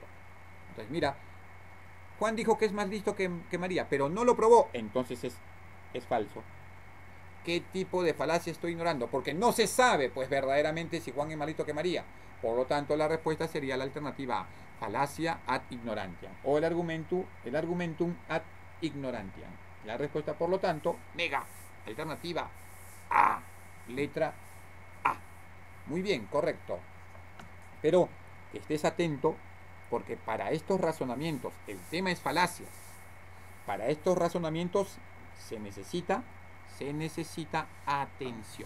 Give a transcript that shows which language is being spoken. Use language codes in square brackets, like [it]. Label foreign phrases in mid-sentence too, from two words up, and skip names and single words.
[es] Entonces, mira, Juan dijo que es más listo que María, pero no lo probó, entonces es falso. ¿Qué tipo de falacia estoy ignorando? Porque no se sabe, pues, verdaderamente si Juan es más listo que María. Por lo tanto, la respuesta sería la alternativa A, falacia [la] ad ignorantiam, [es] o el [la] argumentum ad ignorantiam. [es] La respuesta, por lo tanto, mega, alternativa A, letra A. Muy bien, correcto. Pero que estés atento, porque para estos razonamientos, el tema es falacias. Para estos razonamientos se necesita atención.